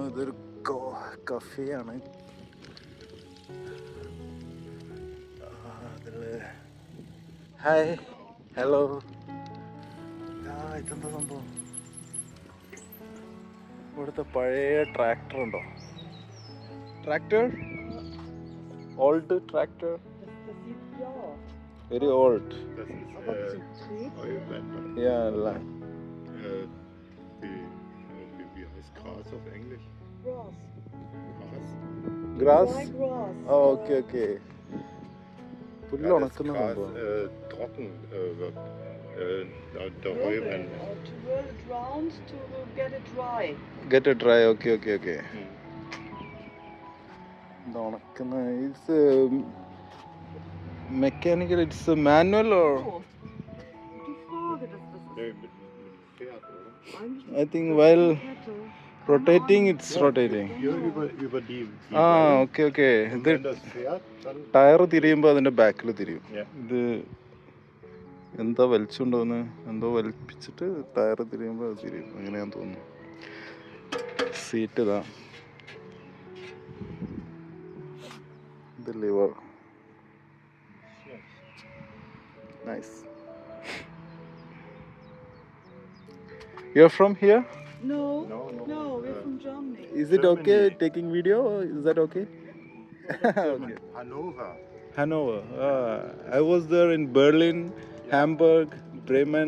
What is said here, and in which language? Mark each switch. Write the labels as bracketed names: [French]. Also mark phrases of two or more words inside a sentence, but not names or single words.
[Malayalam] ഇതൊരു കഫേയാണ്. അതില് [English] hi hello. [Malayalam] ഇതെന്താ സംഭവം? ഇവിടുത്തെ പഴയ ട്രാക്ടർ ഉണ്ടോ? [English] tractor, old tractor, very old. [German] Ja, lang. Wie heißt Gras auf Englisch? [English] Grass. [German] Gras? [English] Grass? Grass. Oh, okay, okay. പുല്ല് [German] Ja, das [Malayalam] ഉണക്കുന്ന [German] Gras [Malayalam] സംഭവം. [German] trocken wird. Der Heuren. [English] To whirl it round to get it dry. get dry. okay okay okay. Hm. [Malayalam] ഇത് ഉണക്കുന്ന [English] it's mechanical, it's manual or [German] Oh, die Frage, das ist Nee, mit Pferd, oder? eigentlich [English] I think while [German] Kette. [English] rotating it's rotating. [German] Hier über die ആ Wellen. [English] okay okay. [German] Und [Malayalam] ഇത് [German] wenn das fährt, dann. [Malayalam] ടയർ തിരിയുമ്പോൾ അതിൻ്റെ ബാക്കിൽ തിരിയും. [German] Ja. [Malayalam] ഇത് എന്താ വലിച്ചുകൊണ്ടുവന്ന് എന്തോ വലിപ്പിച്ചിട്ട് ടയർ തിരിയുമ്പോൾ അത് തിരിയും, അങ്ങനെയാന്ന് തോന്നുന്നു. സീറ്റ് ഇതാ, ഇത് ലിവർ. നൈസ്. [English] you are from here? No, No, no. no, we're from Germany. Is it okay Germany. taking video? Is that okay? German. Hannover. Hanover. I was there in Berlin, Hamburg, Bremen.